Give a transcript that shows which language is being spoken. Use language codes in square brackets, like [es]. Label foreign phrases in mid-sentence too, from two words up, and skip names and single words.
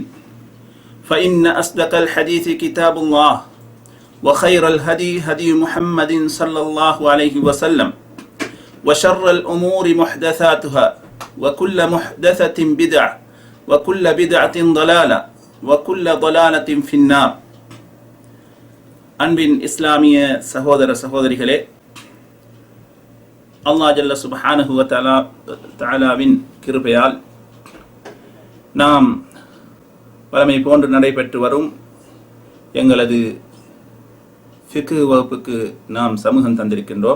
[ar] فإن أصدق الحديث كتاب الله، وخير الهدي هدي محمد صلى الله عليه وسلم، وشر الأمور محدثاتها، وكل محدثة بدعة، وكل بدعة ضلالة، وكل ضلالة في النار. [ta] அன்பின் இஸ்லாமிய சகோதர சகோதரிகளே, அல்லாஹ் [ar] جل سبحانه وتعالى [ta] கிருபையால் நாம் வழமை போன்று நடைபெற்று வரும் எங்களது ஃபிக்ஹ் வகுப்புக்கு நாம் சமூகம் தந்திருக்கின்றோம்.